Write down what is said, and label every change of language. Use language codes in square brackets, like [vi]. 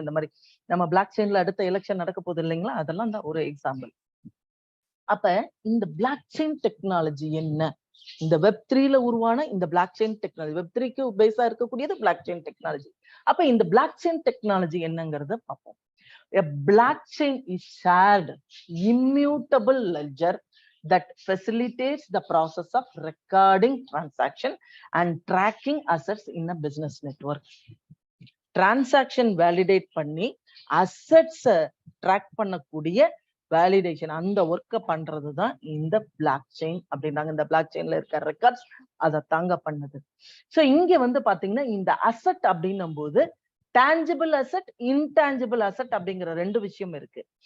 [ta] இந்த மாதிரி நம்ம பிளாக் செயின்ல அடுத்த எலெக்ஷன் நடக்க போகுது இல்லைங்களா, அதெல்லாம் தான் ஒரு எக்ஸாம்பிள். அப்ப இந்த பிளாக் செயின் டெக்னாலஜி என்ன, இந்த வெப் 3ல உருவான இந்த பிளாக் செயின் டெக்னாலஜி, வெப் 3க்கு பேஸா இருக்கக்கூடியது பிளாக் செயின் டெக்னாலஜி. அப்ப இந்த பிளாக் செயின் டெக்னாலஜி என்னங்கறத பார்ப்போம். [en] A blockchain is shared immutable ledger that facilitates the process of recording transaction and tracking assets in a business network. [ta] Transaction validate பண்ணி assets track பண்ணக்கூடிய validation, அந்த ஒர்க்க பண்றதுதான் இந்த block chain அப்படின்றாங்க. இந்த பிளாக் செயின்ல இருக்க ரெக்கார்ட்ஸ் அதை தாங்க பண்ணுது. சோ இங்க வந்து பாத்தீங்கன்னா இந்த அசெட் அப்படின்னும் போது டான்ஜிபிள் அசெட், இன்டான்ஜிபிள் அசெட் அப்படிங்கிற ரெண்டு விஷயம் இருக்கு.